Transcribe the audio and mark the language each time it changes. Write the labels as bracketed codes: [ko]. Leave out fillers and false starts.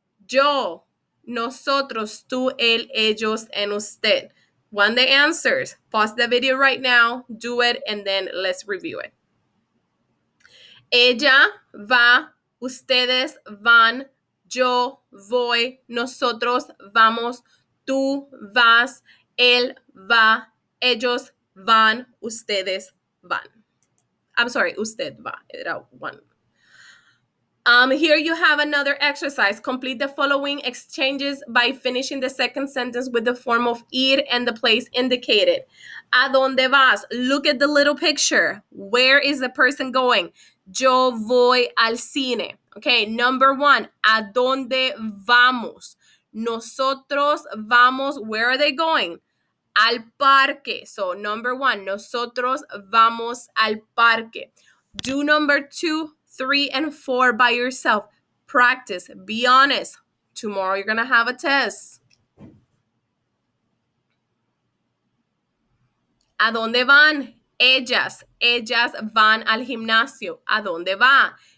[es] Yo, nosotros, tú, él, ellos, and usted. [en] Want the answers? Pause the video right now, do it, and then let's review it. [es] Ella va, ustedes van, yo voy, nosotros vamos, tú vas, él va, ellos van, ustedes van. [en] I'm sorry, usted va. Era one. Here you have another exercise. Complete the following exchanges by finishing the second sentence with the form of ir and the place indicated. [es] ¿A dónde vas? [en] Look at the little picture. Where is the person going? [es] Yo voy al cine. [en] Okay, number 1. [es] ¿A dónde vamos? Nosotros vamos. [en] Where are they going? [es] Al parque. So number 1, nosotros vamos al parque. [en] Do number 2, 3, and 4 by yourself. Practice. Be honest. Tomorrow you're going to have a test. [es] ¿A dónde van? Ellas. Ellas van al gimnasio. ¿A dónde va?